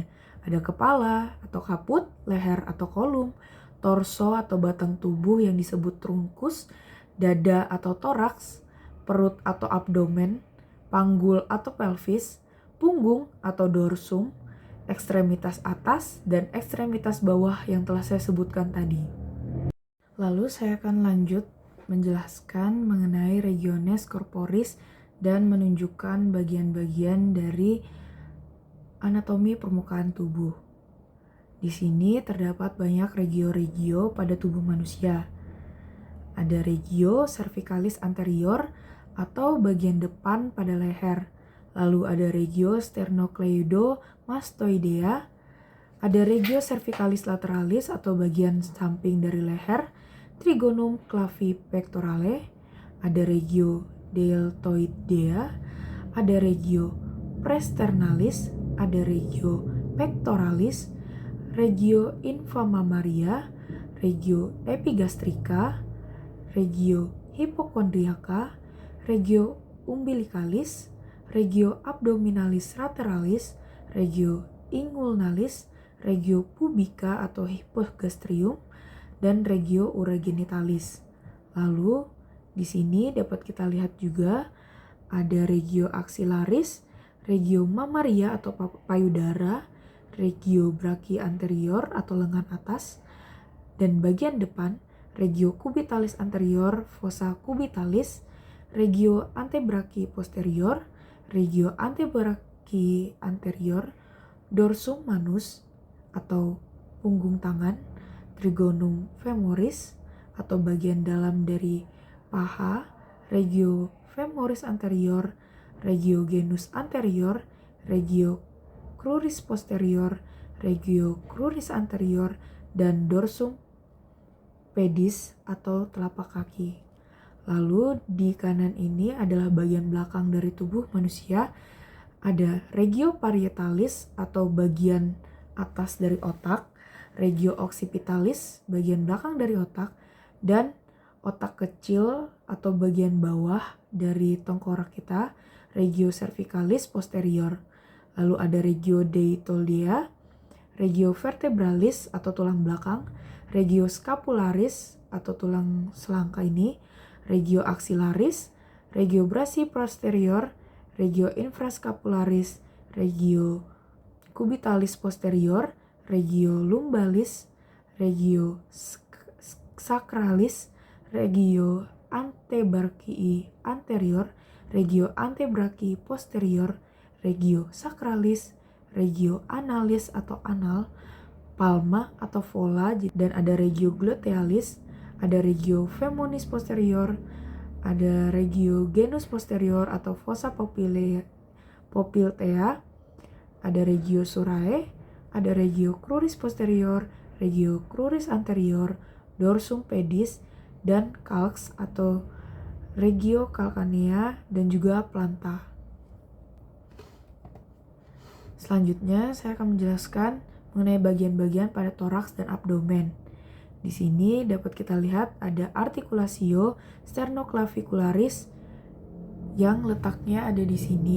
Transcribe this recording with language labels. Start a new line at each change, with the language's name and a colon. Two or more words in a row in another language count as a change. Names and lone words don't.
Indonesian: Ada kepala atau kaput, leher atau kolum, torso atau batang tubuh yang disebut trunkus, dada atau toraks, perut atau abdomen, panggul atau pelvis, punggung atau dorsum, ekstremitas atas dan ekstremitas bawah yang telah saya sebutkan tadi. Lalu saya akan lanjut menjelaskan mengenai
Latin: regiones corporis
Indonesian: dan menunjukkan bagian-bagian dari anatomi permukaan tubuh. Di sini terdapat banyak regio-regio pada tubuh manusia. Ada
Latin: regio cervicalis anterior
Indonesian: atau bagian depan pada leher. Lalu ada
Latin: regio sternocleidomastoidea,
Indonesian: ada
Latin: regio cervicalis lateralis
Indonesian: atau bagian samping dari leher,
Latin: trigonum clavipectorale, ada regio deltoidea, ada regio praesternalis, ada regio pectoralis, regio inframamaria, regio epigastrica, regio hypochondriaca, regio umbilicalis, regio abdominalis lateralis, regio ingulnalis, regio pubica atau hypogastrium, dan regio urogenitalis.
Indonesian: Lalu di sini dapat kita lihat juga ada
Latin: regio axillaris, regio mamaria
Indonesian: atau payudara,
Latin: regio brachii
Indonesian: anterior atau lengan atas, dan bagian depan
Latin: regio cubitalis anterior, fossa cubitalis, regio antebrachii posterior, regio antebrachii anterior, dorsum manus
Indonesian: atau punggung tangan,
Latin: trigonum femoris
Indonesian: atau bagian dalam dari paha,
Latin: regio femoris anterior, regio genus anterior, regio cruris posterior, regio cruris anterior, dan dorsum pedis
Indonesian: atau telapak kaki. Lalu di kanan ini adalah bagian belakang dari tubuh manusia. Ada
Latin: regio parietalis
Indonesian: atau bagian atas dari otak,
Latin: regio occipitalis
Indonesian: bagian belakang dari otak, dan otak kecil atau bagian bawah dari tengkorak kita,
Latin: regio cervicalis posterior.
Indonesian: Lalu ada
Latin: regio deltoidea, regio vertebralis
Indonesian: atau tulang belakang,
Latin: regio scapularis
Indonesian: atau tulang selangka ini,
Latin: regio axillaris, regio brachii posterior, regio infrascapularis, regio cubitalis posterior, regio lumbalis, regio sacralis, regio antebrachii anterior, regio antebrachii posterior, regio sacralis, regio analis
Indonesian: atau anal,
Latin: palma atau vola,
Indonesian: dan ada
Latin: regio glutealis, ada regio femoris posterior, ada regio genus posterior atau fossa popltea, ada regio surae, ada regio cruris posterior, regio cruris anterior, dorsum pedis, dan calx atau regio calcanea,
Indonesian: dan juga planta. Selanjutnya saya akan menjelaskan mengenai bagian-bagian pada toraks dan abdomen. Di sini dapat kita lihat ada
Latin: articulatio sternoclavicularis
Indonesian: yang letaknya ada di sini.